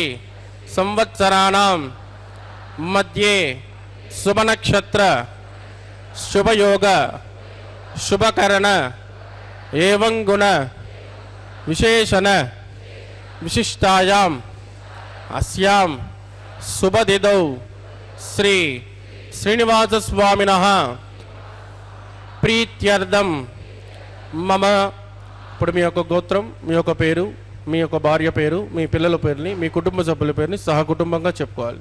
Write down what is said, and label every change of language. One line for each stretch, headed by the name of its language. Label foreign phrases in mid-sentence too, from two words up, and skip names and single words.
Sanskrit: संवत्सराणां मध्ये शुभनक्षत्र शुभयोग शुभकरण एवं गुण विशेषण विशिष्टायाम् अस्यां शुभतिथौ श्री श्रीनिवासस्वामिनः प्रीत्यर्थं मम
Telugu: ఇప్పుడు మీ యొక్క గోత్రం, మీ యొక్క పేరు, మీ యొక్క భార్య పేరు, మీ పిల్లల పేరుని, మీ కుటుంబ సభ్యుల పేరుని సహకుటుంబంగా చెప్పుకోవాలి.